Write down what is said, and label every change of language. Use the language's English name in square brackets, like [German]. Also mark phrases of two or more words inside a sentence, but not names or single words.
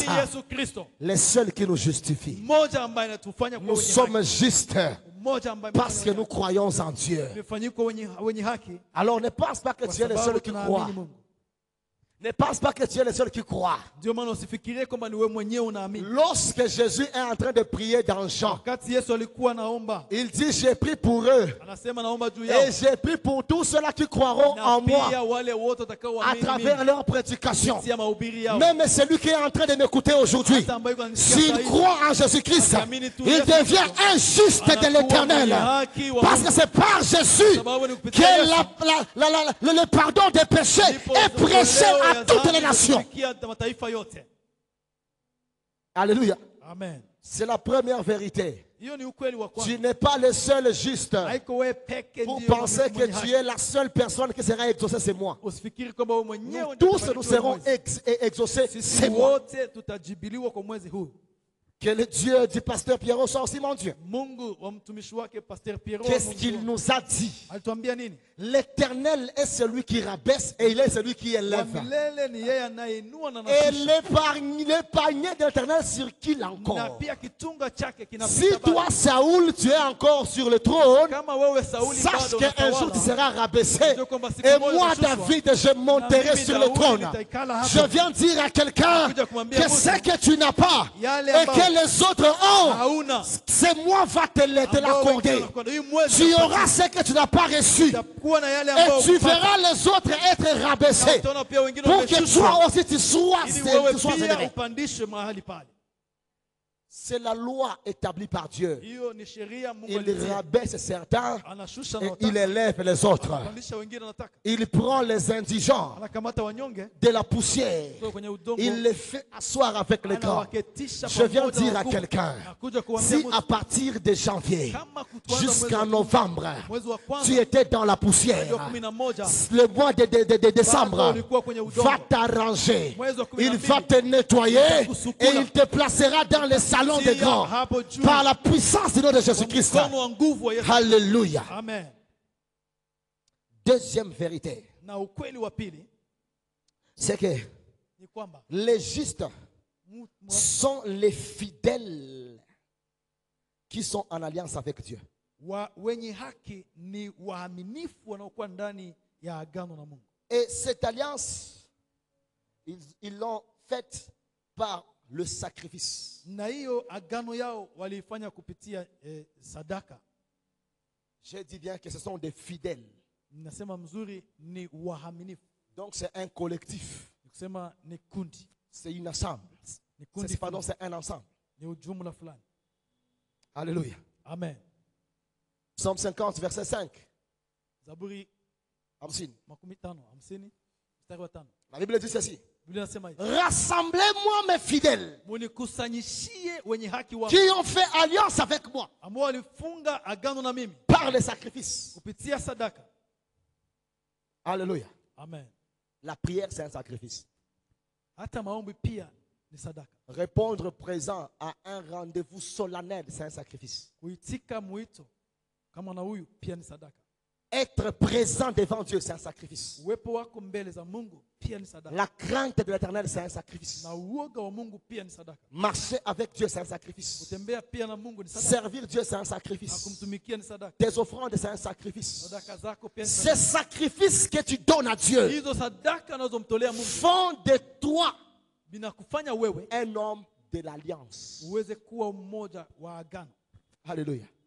[Swahili] Yesu Kristo, [French] le seul qui nous justifie. [Swahili] mmoja ambaye anatufanya kuwa [French] Nous [Swahili] wenye [French] sommes justes [Swahili] haki, mmoja ambaye [French] parce que nous croyons en Dieu. [Swahili] tumefanyika wenye haki [French] Alors ne pense pas que [Swahili] kwa [French] tu es le [Swahili] sababu [French] seul qui [Swahili] tunaamini [French] croit. [Swahili] Mungu. [French] Ne pense pas que tu es le seul qui croit. [Swahili] Ndio maana usifikirie kwamba ni wewe mwenyewe unaamini. [French] Lorsque Jésus est en train de prier dans Jean, [Swahili] Wakati Yesu alikuwa anaomba, [French] il dit, j'ai prié pour eux [Swahili] anasema naomba juu yao [French] et j'ai prié pour tous ceux-là qui croiront [Swahili] na [French] en moi [Swahili] pia wale wote [French] à [Swahili] watakaoamini [French] travers [Swahili] mimi [French] leur prédication. [Swahili] kupitia mahubiri yao. [French] Même celui qui est en train de m'écouter aujourd'hui, [Swahili] Hata ambaye yuko ananisikia [French] s'il [Swahili] sasa hivi, [French] croit en Jésus-Christ, [Swahili] akiamini tu [French] il [Swahili] Yesu [French] devient [Swahili] Kristo, [French] un juste de [Swahili] anakuwa [French] l'éternel. [Swahili] mwenye haki wa [French] Parce que [Swahili] Mungu. [French] c'est par Jésus [Swahili] Sababu ni [French] que [Swahili] kupitia Yesu [French] le pardon des péchés [Swahili] ndipo [French] est prêché [Swahili] ondoleo [French] à [Swahili] ya [French] toutes les [Swahili] dhambi [French] nations. [Swahili] kufikia mataifa yote. [French] Alléluia. [Swahili] Amen. [French] C'est la première vérité. [Swahili] Hiyo ni ukweli wa kwanza. [French] Tu n'es pas le seul juste. [Swahili] Haiko wewe peke [French] Pour [Swahili] ndio [French] penser que [Swahili] mwenye [French] tu [Swahili] haki. [French] es la seule personne qui sera exaucée, c'est moi. [Swahili] Usifikiri kwamba wewe mwenyewe [French] Nous [Swahili] ndio [French] tous, nous [Swahili] utabarikiwa [French] serons [Swahili] mwezi. [French] exaucés, [Swahili] Sisi [French] c'est moi. [Swahili] wote tutajibiliwa kwa mwezi huu. [French] Que le Dieu du pasteur Pierrot soit aussi mon Dieu. [Swahili] Mungu wa mtumishi wake Pasteur Pierrot [French] Qu'est-ce qu'il nous a dit? [Swahili] alituambia nini? [French] L'Éternel est celui qui rabaisse et il est celui qui [Swahili] Wa [French] élève. [Swahili] milele ni yeye anayeinua na [French] Et [Swahili] anashusha. [French] l'épargné de l'Éternel sur qui [Swahili] Na [French] l'encore? [Swahili] pia kitunga chake [French] Si [Swahili] kinapita [French] toi, [Swahili] bali. [French] Saoul, tu es encore sur le trône, [Swahili] Kama wewe Sauli [French] sache [Swahili] bado [French] qu'un jour tu [Swahili] unatawala, [French] seras rabaissé. [Swahili] ndio kwamba siku [French] Et [Swahili] moja [French] moi, [Swahili] utashushwa. [French] David, je monterai [Swahili] Na mimi [French] sur le [Swahili] Daudi [French] trône. [Swahili] nitaikala hapo. [French] Je viens dire à quelqu'un [Swahili] Nakuja kumwambia [French] que [Swahili] mtu, [French] ce que tu n'as pas [Swahili] yale [French] et [Swahili] ambao [French] que les autres ont, [Swahili] hauna [French] c'est moi va te [Swahili] ambao [French] l'accorder. [Swahili] wengine wanakwenda. Hii mwezi [French] Tu [Swahili] utapata. [French] auras ce que tu n'as pas reçu. [Swahili] Utakuwa na yale ambao [French] Et tu [Swahili] hukupata. [French] verras les autres être [Swahili] Na [French] rabaissés. [Swahili] utaona pia wengine [French] Pour que [Swahili] wameshushwa. [French] toi aussi tu sois [Swahili] Ili wewe pia [French] élevé. [Swahili] upandishwe mahali pale. [French] C'est la loi établie par Dieu. [Swahili] Hiyo ni sheria Mungu [French] Il [Swahili] alitia. [French] rabaisse certains [Swahili] Anashusha [French] et [Swahili] na [French] il [Swahili] wataka. [French] élève les autres. [Swahili] Anapandisha wengine anataka. [French] Il prend les indigents [Swahili] Anakamata wanyonge [French] de la poussière. [Swahili] kutoka kwenye udongo. [French] Il les fait asseoir avec les grands. [Swahili] Anawaketisha [French] Je viens [Swahili] pamoja [French] dire [Swahili] na [French] à [Swahili] wakubwa. [French] quelqu'un, [Swahili] Nakuja kuambia [French] si [Swahili] mtu, [French] à partir de janvier [Swahili] kama kuanza [French] jusqu'en [Swahili] mwezi wa [French] novembre, [Swahili] mwezi wa kwanza, [French] tu étais dans la poussière, [Swahili] mwezi wa 11, [French] le mois de décembre [Swahili] bado ulikuwa kwenye udongo. [French] va t'arranger. [Swahili] Mwezi wa 12, [French] Il va te nettoyer [Swahili] atakusukula. [French] et il te placera dans les salons des [Swahili] Tia [French] grands [Swahili] hapo juu [French] par la puissance du nom de [Swahili] kwa [French] Jésus-Christ. [Swahili] mkono wa nguvu wa Yesu. [French] Alléluia. [Swahili] Amen. [French] Deuxième vérité, [Swahili] Na ukweli wa pili [French] c'est que [Swahili] ni kwamba [French] les justes mu- mu- sont les fidèles qui sont en alliance avec Dieu. [Swahili] wenye haki ni waaminifu wanaokuwa ndani ya agano na Mungu. [French] Et cette alliance, ils l'ont faite par le sacrifice. [Swahili] Na hiyo agano yao waliifanya kupitia sadaka. [French] Je dis bien que ce sont des fidèles. [Swahili] Nasema mzuri ni waaminifu. [French] Donc c'est un collectif. [Swahili] Nikusema ni kundi. [French] C'est une ensemble. [Swahili] Ni kundi [French] Pardon, [Swahili] fulani. [French] c'est un ensemble. [Swahili] Ni ujumla fulani. [French] Alléluia. [Swahili] Amen. [French] Psaume 50, verset 5. [Swahili] Zaburi Hamsin. 50, mstari wa 5. [French] La Bible dit ceci. [Swahili] Biblia inasema hivi. [French] Rassemblez-moi mes fidèles [Swahili] Munikusanyishie wenye haki wangu [French] qui ont fait alliance avec moi [Swahili] ambao walifunga agano na mimi [French] par les sacrifices. [Swahili] kupitia sadaka. [French] Alléluia. [Swahili] Amen. [French] La prière, c'est un sacrifice. [Swahili] Hata maombi pia ni sadaka. [French] Répondre présent à un rendez-vous solennel, c'est un sacrifice. [Swahili] Kuitika mwito kama na huyu pia ni sadaka. [French] Être présent devant Dieu, c'est un sacrifice. [Swahili] Uwepo wako mbele za Mungu pia ni sadaka. [French] La crainte de l'Éternel, c'est un sacrifice. [Swahili] Na uoga wa Mungu pia ni sadaka. [French] Marcher avec Dieu, c'est un sacrifice. [Swahili] Kutembea pia na Mungu ni sadaka. [French] Servir Dieu, c'est un [Swahili] Na [French] sacrifice. [Swahili] kumtumikia ni sadaka. [French] Tes offrandes, c'est un sacrifice. [Swahili] Sadaka zako pia ni [French] Ces [Swahili] sadaka. [French] sacrifices que tu donnes à Dieu [Swahili] Hizo sadaka unazomtolea Mungu [French] font de toi [Swahili] binakufanya wewe [French] un homme de l'alliance. [Swahili] uweze kuwa mmoja wa agano. [French] Alléluia.